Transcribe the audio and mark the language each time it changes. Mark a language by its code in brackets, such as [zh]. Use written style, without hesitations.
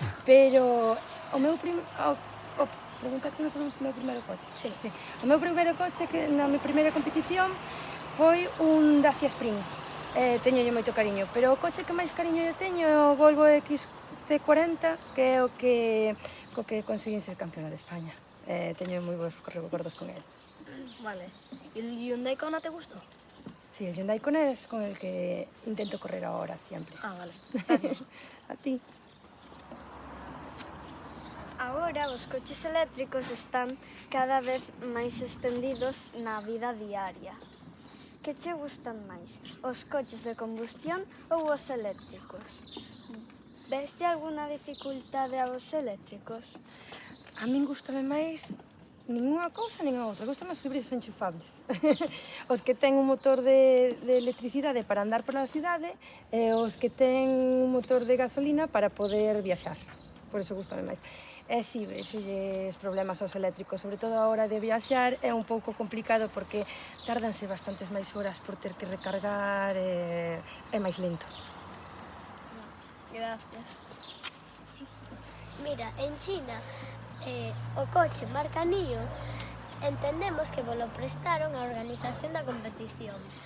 [gl] Pero o meu preguntaxeme por o meu primeiro coche? Sí. O meu primeiro coche que na minha primeira competición foi un Dacia Spring. Teñolle moito cariño, pero o coche que máis cariño eu teño é o Volvo XC40, que é o co que conseguín ser campeona de España. Teño moi bons recordos con el. Vale. E o Hyundai Kona te gustou? [es] Sí, el Hyundai Kona es con el que intento correr ahora, siempre. Ah, vale. Gracias. A ti. [gl] Agora os coches eléctricos están cada vez máis estendidos na vida diaria. Que che gustan máis, os coches de combustión ou os eléctricos? Veste alguna dificultade aos eléctricos? A min gustame máis ninguna cousa nin a outra, gustan os híbridos enchufables. Os que ten un motor de electricidade para andar pola cidade e os que ten un motor de gasolina para poder viaxar. Por eso gustame máis. E si, vexolles problemas aos eléctricos, sobre todo a hora de viaxar, é un pouco complicado porque tardanse bastantes máis horas por ter que recargar e é máis lento. Gracias. Mira, en China, o coche marca Nio, entendemos que volo prestaron a organización da competición.